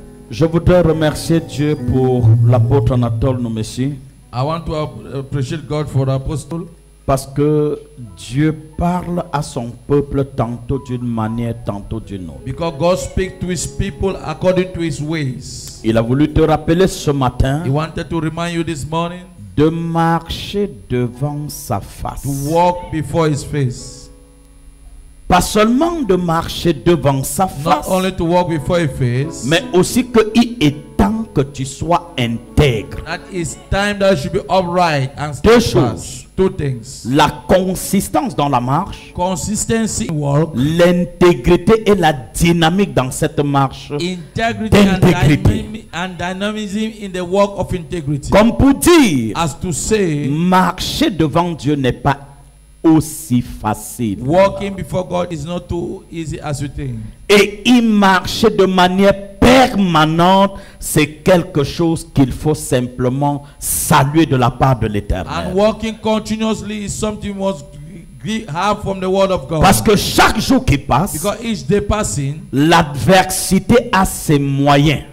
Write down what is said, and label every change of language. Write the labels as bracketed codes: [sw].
[fr] Je voudrais remercier Dieu pour l'apôtre Anatole Nomessi. [en] I want to appreciate God for the apostle. [fr] Parce que Dieu parle à son peuple tantôt d'une manière, tantôt d'une autre. [en] Because God speaks to his people according to his ways. [fr] Il a voulu te rappeler ce matin [en] He wanted to remind you this morning [fr] de marcher devant sa face. [en] to walk before his face. [fr] Pas seulement de marcher devant sa [en] Not [fr] face, [en] only to walk before his face, [fr] mais aussi qu'il est temps que tu sois intègre. [en] that it's time that you should be upright and [fr] Deux [en] steadfast. [fr] choses. [en] Two things. [fr] La consistance dans la marche, [en] Consistency in work, [fr] l'intégrité et la dynamique dans cette marche. [en] integrity [fr] D'intégrité. [en] and dynamism in the work of integrity. [fr] Comme pour dire, [en] As to say, [fr] marcher devant Dieu n'est pas aussi facile. [en] walking before God is not too easy as you think. [fr] Et y marcher de manière permanente, c'est quelque chose qu'il faut simplement saluer de la part de [en] And [fr] l'Éternel. [en] walking continuously is something you must have from the word of God. [fr] Parce que chaque jour qui passe, [en] Because each day passing, [fr] l'adversité a ses moyens.